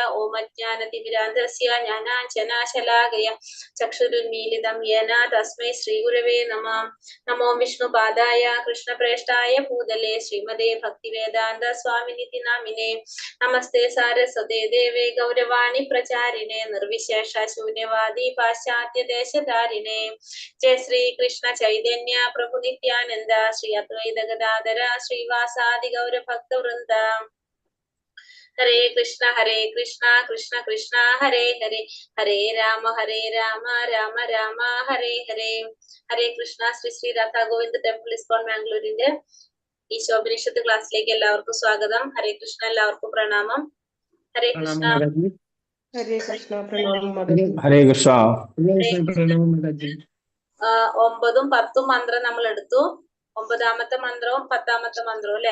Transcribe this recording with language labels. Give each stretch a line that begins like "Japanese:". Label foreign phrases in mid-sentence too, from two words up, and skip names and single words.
Sanskrit: ॐ अज्ञानति मिरान्धस्य ज्ञानाञ्जन शलाकया चक्षुरुन्मीलितं येन तस्मै श्री गुरवे नमः नमो विष्णु पादाय कृष्ण प्रेष्ठाय भूतले श्रीमते भक्तिवेदान्त स्वामिनिति नामिने नमस्ते सारस्वते देवे गौरवाणी प्रचारिणे निर्विशेष शून्यवादी पाश्चात्य देशतारिणे जय श्री कृष्ण चैतन्य प्रभु नित्यानन्द श्री अद्वैत गदाधर श्रीवासादि गौर भक्त वृन्द. हरे कृष्ण कृष्ण कृष्ण हरे हरे हरे राम राम राम हरे हरे Hare Rama Rama Rama Hare Hare. हरे कृष्ण.
Malayalam: Sri Sri Radha Govinda Temple ISKCON Mangalore ഈ ശോഭനിഷത്ത് ക്ലാസ്സിലേക്ക് എല്ലാവർക്കും സ്വാഗതം.
Sanskrit: हरे कृष्ण,
Malayalam: എല്ലാവർക്കും പ്രണാമം.
Sanskrit: हरे कृष्ण. हरे कृष्ण. പ്രണാമം. हरे कृष्ण.
Malayalam: 9ഉം 10ഉം മന്ത്രം നമ്മൾ എടുത്തു. 9ാമത്തെ മന്ത്രവും 10ാമത്തെ മന്ത്രവും അല്ലെ.